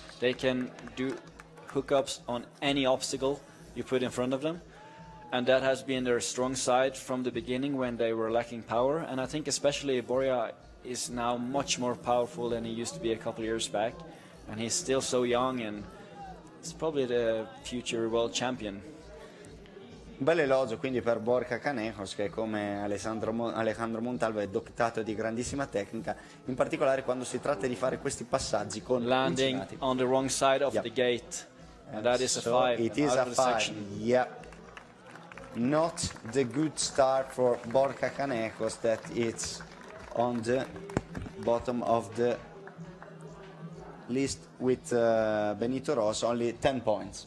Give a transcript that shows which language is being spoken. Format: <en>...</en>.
<en>They can do hookups on any obstacle you put in front of them, and that has been their strong side from the beginning when they were lacking power. And I think especially Borja is now much more powerful than he used to be a couple of years back, and he's still so young, and he's probably the future world champion.</en> <it>Un bel elogio quindi per Borja Canejos, che come Alejandro Montalvo è dotato di grandissima tecnica, in particolare quando si tratta di fare questi passaggi con</it> <en>landing</en> <it>incinati.</it> <en>On the wrong side of the gate, and that is a 5. It is a 5. Yeah. Not the good start for Borja Canejos, that it's on the bottom of the list with Benito Ros, only 10 points.</en>